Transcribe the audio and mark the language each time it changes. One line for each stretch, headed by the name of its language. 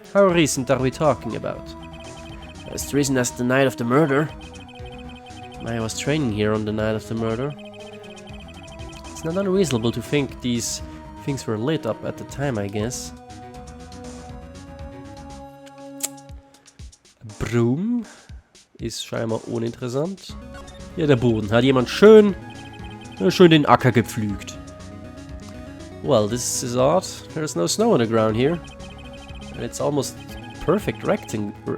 English: How recent are we talking about? As recent as the night of the murder. I was training here on the night of the murder. It's not unreasonable to think these things were lit up at the time, I guess.
German: A broom ist scheinbar uninteressant. Ja, der Boden. Hat jemand schön den Acker gepflügt.
English: Well, this is odd. There's no snow on the ground here. And it's almost perfect rectangle.